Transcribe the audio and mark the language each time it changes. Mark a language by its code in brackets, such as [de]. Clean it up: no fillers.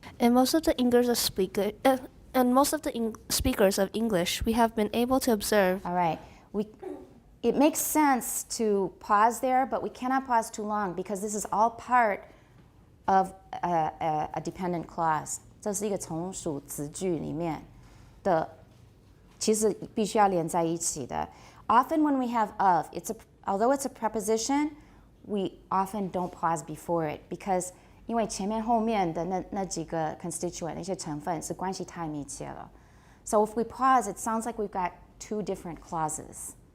[en] In most of the speakers of English, we have been able to observe. All right. It makes sense to pause there, but we cannot pause too long because this is all part of a dependent clause. [zh] 这是一个从属子句里面的，其实必须要连在一起的。 [en] Often when we have of, although it's a preposition, we often don't pause before it because [zh] 因为前面后面的那几个 constituent 那些成分是关系太密切了。 [en] So if we pause, it sounds like we've got two different clauses.